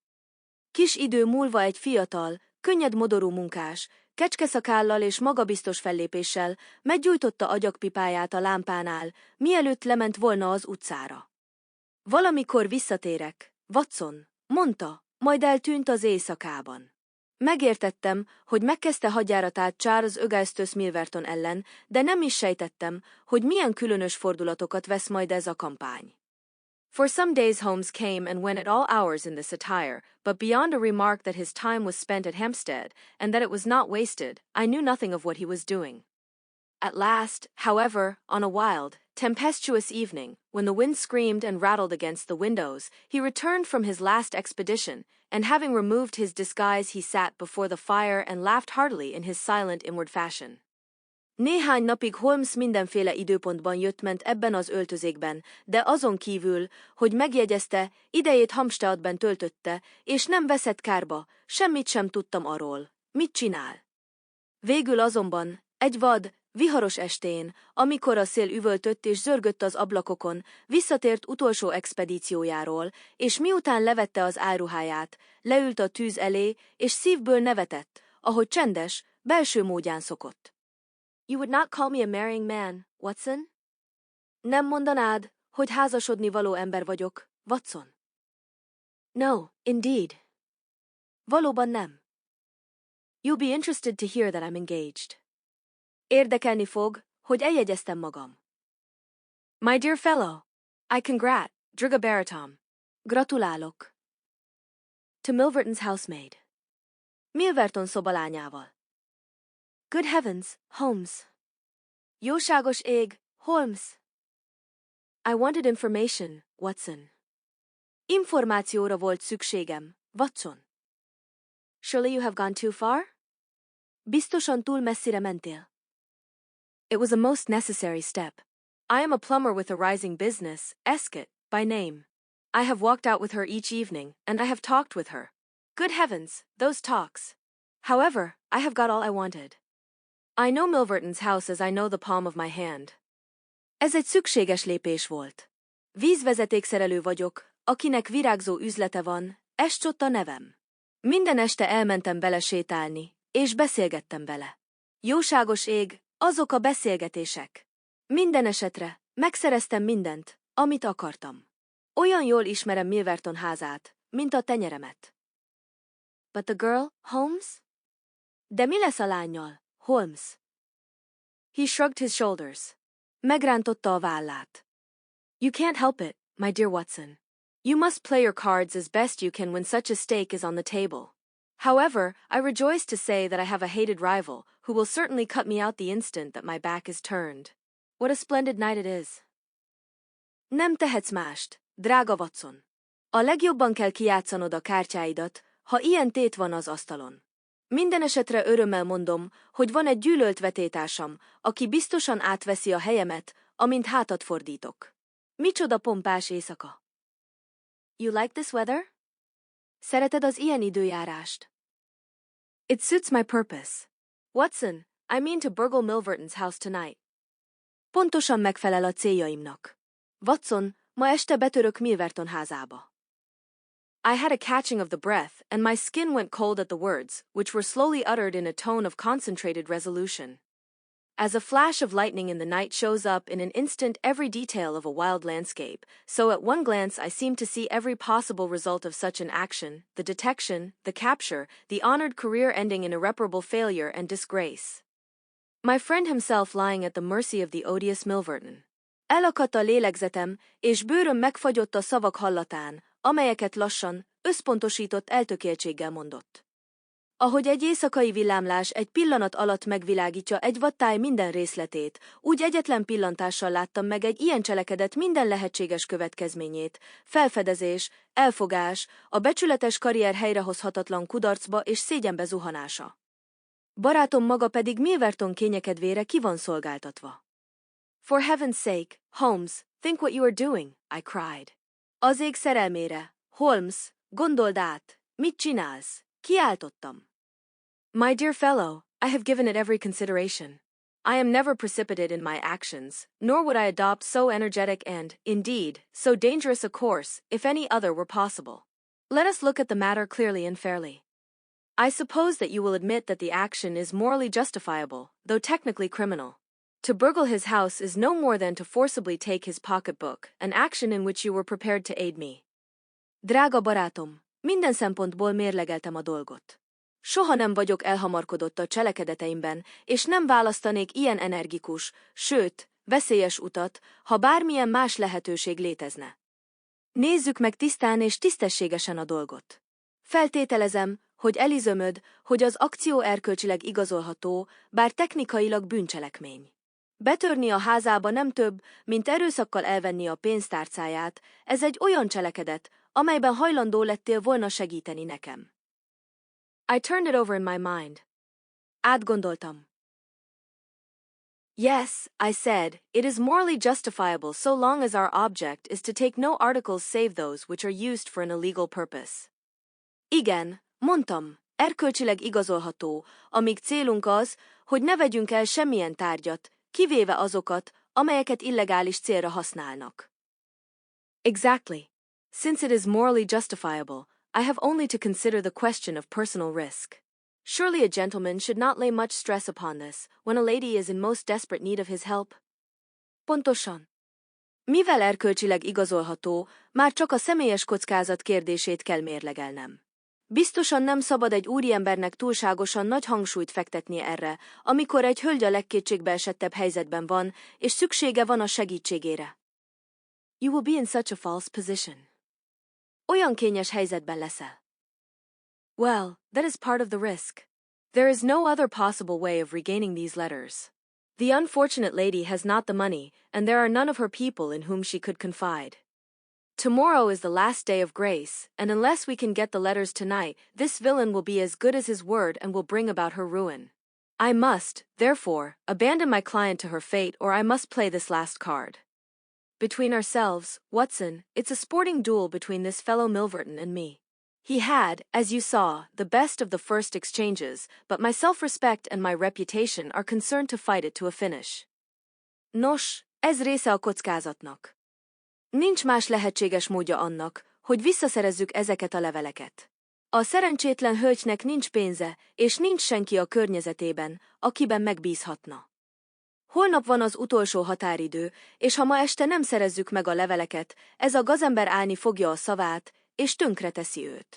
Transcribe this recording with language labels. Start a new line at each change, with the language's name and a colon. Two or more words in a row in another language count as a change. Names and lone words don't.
Hungarian: Kis idő múlva egy fiatal, könnyed modorú munkás, kecskeszakállal és magabiztos fellépéssel meggyújtotta agyagpipáját a lámpánál, mielőtt lement volna az utcára. Valamikor visszatérek, Watson, mondta, majd eltűnt az éjszakában. Megértettem, hogy megkezdte hadjáratát Charles Augustus Milverton ellen, de nem is sejtettem, hogy milyen különös fordulatokat vesz majd ez a kampány.
English: For some days Holmes came and went at all hours in this attire, but beyond a remark that his time was spent at Hampstead, and that it was not wasted, I knew nothing of what he was doing. At last, however, on a wild, tempestuous evening, when the wind screamed and rattled against the windows, he returned from his last expedition, and having removed his disguise he sat before the fire and laughed heartily in his silent inward fashion.
Hungarian: Néhány napig Holmes mindenféle időpontban jött-ment ebben az öltözékben, de azon kívül, hogy megjegyezte, idejét Hampsteadben töltötte, és nem veszett kárba, semmit sem tudtam arról, mit csinál. Végül azonban, egy vad, viharos estén, amikor a szél üvöltött és zörgött az ablakokon, visszatért utolsó expedíciójáról, és miután levette az álruháját, leült a tűz elé, és szívből nevetett, ahogy csendes, belső módján szokott.
English: You would not call me a marrying man, Watson?
Hungarian: Nem mondanád, hogy házasodni való ember vagyok, Watson?
English: No, indeed.
Hungarian: Valóban nem.
English: You'll be interested to hear that I'm engaged.
Hungarian: Érdekelni fog, hogy eljegyeztem magam.
English: My dear fellow, I
Hungarian: Driga Baratom. Gratulálok.
English: To Milverton's housemaid.
Hungarian: Milverton szobalányával.
English: Good heavens, Holmes.
Hungarian: Jóságos ég, Holmes.
English: I wanted information, Watson.
Hungarian: Információra volt szükségem, Watson.
English: Surely you have gone too far?
Hungarian: Biztosan túl messzire mentél.
English: It was a most necessary step. I am a plumber with a rising business, Escott, by name. I have walked out with her each evening, and I have talked with her. Good heavens, those talks. However, I have got all I wanted. I know Milverton's house as I know the palm of my hand.
Hungarian: Ez egy szükséges lépés volt. Vízvezetékszerelő vagyok, akinek virágzó üzlete van, Escott a nevem. Minden este elmentem vele sétálni, és beszélgettem vele. Jóságos ég, azok a beszélgetések. Minden esetre, megszereztem mindent, amit akartam. Olyan jól ismerem Milverton házát, mint a tenyeremet.
English: But the girl, Holmes?
Hungarian: De mi lesz a lánnyal, Holmes?
English: He shrugged his shoulders.
Hungarian: Megrántotta a vállát.
English: You can't help it, my dear Watson. You must play your cards as best you can when such a stake is on the table. However, I rejoice to say that I have a hated rival, who will certainly cut me out the instant that my back is turned. What a splendid night it is.
Hungarian: Nem tehetsz mást, drága Watson. A legjobban kell kijátszanod a kártyáidat, ha ilyen tét van az asztalon. Minden esetre örömmel mondom, hogy van egy gyűlölt vetétársam, aki biztosan átveszi a helyemet, amint hátat fordítok. Micsoda pompás éjszaka.
English: You like this weather?
Hungarian: Szereted az ilyen időjárást?
English: It suits my purpose. Watson, I mean to burgle Milverton's house tonight.
Hungarian: Pontosan megfelel a céljaimnak. Watson, ma este betörök Milverton házába.
English: I had a catching of the breath, and my skin went cold at the words, which were slowly uttered in a tone of concentrated resolution. As a flash of lightning in the night shows up in an instant every detail of a wild landscape, so at one glance I seemed to see every possible result of such an action, the detection, the capture, the honored career ending in irreparable failure and disgrace. My friend himself lying at the mercy of the odious Milverton.
Hungarian: Elakadt a lélegzetem, és bőröm megfagyott a szavak hallatán, amelyeket lassan, összpontosított eltökéltséggel mondott. Ahogy egy éjszakai villámlás egy pillanat alatt megvilágítja egy vadtáj minden részletét, úgy egyetlen pillantással láttam meg egy ilyen cselekedet minden lehetséges következményét, felfedezés, elfogás, a becsületes karrier helyrehozhatatlan kudarcba és szégyenbe zuhanása. Barátom maga pedig Milverton kényekedvére ki van szolgáltatva.
English: For heaven's sake, Holmes, think what you are doing, I cried.
Hungarian: Az ég szerelmére, Holmes, gondold át, mit csinálsz? Kiáltottam.
English: My dear fellow, I have given it every consideration. I am never precipitate in my actions, nor would I adopt so energetic and, indeed, so dangerous a course, if any other were possible. Let us look at the matter clearly and fairly. I suppose that you will admit that the action is morally justifiable, though technically criminal. To burgle his house is no more than to forcibly take his pocketbook, an action in which you were prepared to aid me.
Hungarian: Drága barátom, minden szempontból mérlegeltem a dolgot. Soha nem vagyok elhamarkodott a cselekedeteimben, és nem választanék ilyen energikus, sőt, veszélyes utat, ha bármilyen más lehetőség létezne. Nézzük meg tisztán és tisztességesen a dolgot. Feltételezem, hogy elizömöd, hogy az akció erkölcsileg igazolható, bár technikailag bűncselekmény. Betörni a házába nem több, mint erőszakkal elvenni a pénztárcáját, ez egy olyan cselekedet, amelyben hajlandó lettél volna segíteni nekem.
English: I turned it over in my mind.
Hungarian: Átgondoltam.
English: Yes, I said, it is morally justifiable so long as our object is to take no articles save those which are used for an illegal purpose.
Hungarian: Igen, mondtam, erkölcsileg igazolható, amíg célunk az, hogy ne vegyünk el semmilyen tárgyat, kivéve azokat, amelyeket illegális célra használnak.
English: Exactly. Since it is morally justifiable, I have only to consider the question of personal risk. Surely a gentleman should not lay much stress upon this, when a lady is in most desperate need of his help.
Hungarian: Pontosan. Mivel erkölcsileg igazolható, már csak a személyes kockázat kérdését kell mérlegelnem. Biztosan nem szabad egy úriembernek túlságosan nagy hangsúlyt fektetnie erre, amikor egy hölgy a legkétségbeesettebb helyzetben van, és szüksége van a segítségére.
English: You will be in such a false position.
Hungarian: Olyan kényes helyzetben leszel.
English: Well, that is part of the risk. There is no other possible way of regaining these letters. The unfortunate lady has not the money, and there are none of her people in whom she could confide. Tomorrow is the last day of grace, and unless we can get the letters tonight, this villain will be as good as his word and will bring about her ruin. I must, therefore, abandon my client to her fate, or I must play this last card. Between ourselves, Watson, it's a sporting duel between this fellow Milverton and me. He had, as you saw, the best of the first exchanges, but my self-respect and my reputation are concerned to fight it to a finish.
Hungarian: Nos, ez része a kockázatnak. Nincs más lehetséges módja annak, hogy visszaszerezzük ezeket a leveleket. A szerencsétlen hölgynek nincs pénze, és nincs senki a környezetében, akiben megbízhatna. Holnap van az utolsó határidő, és ha ma este nem szerezzük meg a leveleket, ez a gazember állni fogja a szavát, és tönkreteszi őt.